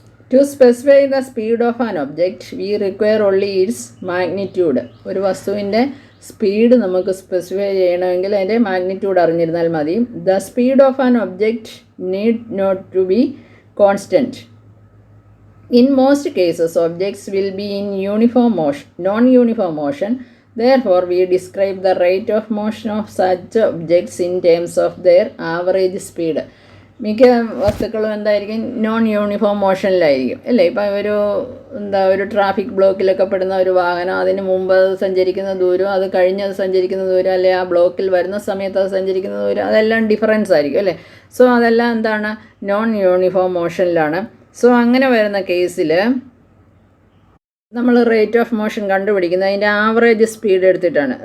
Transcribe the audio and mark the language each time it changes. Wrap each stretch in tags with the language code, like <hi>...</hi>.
<en>To specify the speed of an object we require only its magnitude.</en> <ml>ഒരു വസ്തുവിൻ്റെ speed നമുക്ക് specify ചെയ്യണമെങ്കിൽ അതിൻ്റെ മാഗ്നിറ്റ്യൂഡ് അറിഞ്ഞിരുന്നാൽ മതി.</ml> <en>The speed of an object need not to be constant. In most cases, objects will be in uniform motion, non-uniform motion. Therefore, we describe the rate of motion of such objects in terms of their average speed.</en> <ml>മിക്ക വസ്തുക്കളും എന്തായിരിക്കും? Non uniform മോഷനിലായിരിക്കും അല്ലേ? ഇപ്പം ഒരു traffic ബ്ലോക്കിലൊക്കെ പെടുന്ന ഒരു വാഹനം അതിന് മുമ്പ് അത് സഞ്ചരിക്കുന്ന ദൂരം, അത് കഴിഞ്ഞത് സഞ്ചരിക്കുന്ന ദൂരം, അല്ലെ ആ ബ്ലോക്കിൽ വരുന്ന സമയത്ത് അത് സഞ്ചരിക്കുന്ന ദൂരം, അതെല്ലാം ഡിഫറൻസ് ആയിരിക്കും അല്ലേ? സോ അതെല്ലാം എന്താണ്? Non uniform മോഷനിലാണ്. സോ അങ്ങനെ വരുന്ന കേസിൽ നമ്മൾ റേറ്റ് ഓഫ് മോഷൻ കണ്ടുപിടിക്കുന്നത് അതിൻ്റെ ആവറേജ് സ്പീഡ് എടുത്തിട്ടാണ്.</ml>